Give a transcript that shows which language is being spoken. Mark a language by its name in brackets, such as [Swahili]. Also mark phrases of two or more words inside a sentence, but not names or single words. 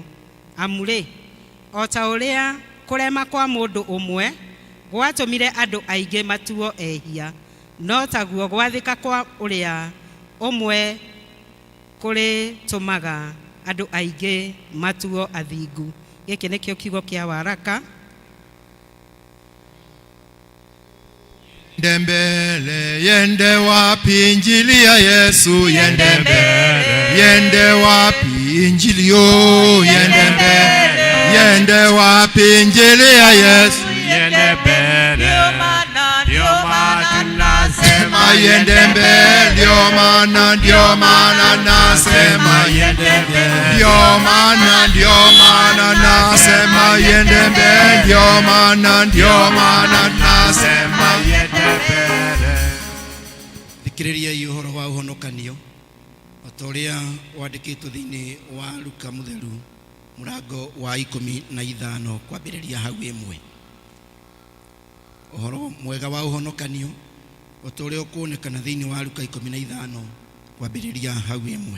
[Kikuyu] Amu rĩ, o ta ũrĩa kũrema kwa mũndũ ũmwe gwatũmire andũ aingĩ matuo ehia, no taguo gwathĩka kwa ũrĩa ũmwe kũrĩtũmaga andũ aingĩ matuo athingu. Gĩkĩ nĩkĩo kiugo kĩa waraka. [Swahili] Mbele yende wapi injili ya Yesu, yende mbele, yende wapi injili yo, yende mbele, yende wapi injili ya Yesu, yende mbele, ndio maana nasema yende mbele, ndio maana nasema yende mbele, ndio maana nasema yende mbele, ndio maana nasema yende mbele. [Kikuyu] Thikĩrĩriai ũhoro wa ũhonokanio o ta ũrĩa wandĩkĩtwo thĩinĩ wa Luka mũtheru mũrango wa 15 kwambĩrĩria hau ĩmwe. Ũhoro mwega wa ũhonokanio o ta ũrĩa ũkuonekana thĩinĩ wa Luka 15 kwambĩrĩria hau ĩmwe.